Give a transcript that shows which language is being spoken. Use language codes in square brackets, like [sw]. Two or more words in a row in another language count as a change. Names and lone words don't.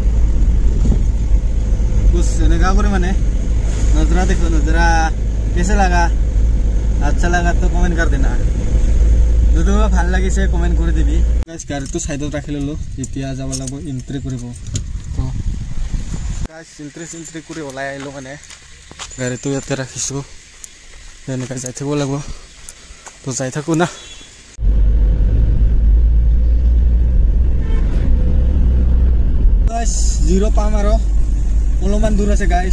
[hi] कुछ [as] এনেকা করে মানে [hi] नज़ारा देखो, নজরা कैसे लगा, अच्छा लगा तो कमेंट कर देना, [as] যদি ভাল লাগিছে কমেন্ট করে দিবি। গাইস গাড়িটো সাইডত ৰাখি ললো, এতিয়া যাব লাগিব এন্ট্ৰি কৰিব। তো গাইস এন্ট্ৰি কৰি ওলাই আহিলো মানে, গাড়িটো ইয়াতে ৰাখিছো, এনেকৈ যাই থাকিব লাগিব। তো যাই থাকো না। গাইস 0 পাম আৰু অলপমান দূৰ আছে গাইস।